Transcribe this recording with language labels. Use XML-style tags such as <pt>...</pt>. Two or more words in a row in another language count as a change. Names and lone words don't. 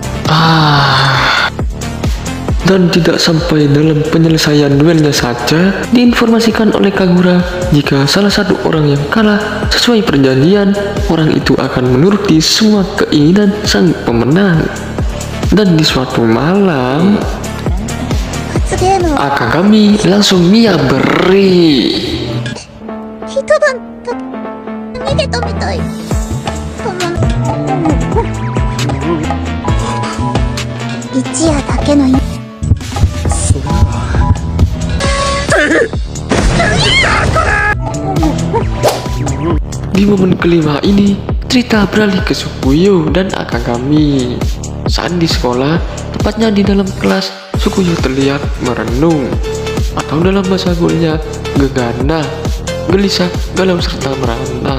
<id>Dan tidak sampai dalam penyelesaian duelnya saja, diinformasikan oleh Kagura jika salah satu orang yang kalah sesuai perjanjian, orang itu akan menuruti semua keinginan sang pemenang. Dan di suatu malam, Akagami langsung Mia beri.</id> <ja>逃げたみたい。一夜だけの夢。</ja> <id>Di momen kelima ini, cerita beralih ke Sukuyo dan Akagami. Saat di sekolah, tepatnya di dalam kelas, Sukuyo terlihat merenung, atau dalam bahasa gaulnya, gegana, gelisah, galau serta merana.</id>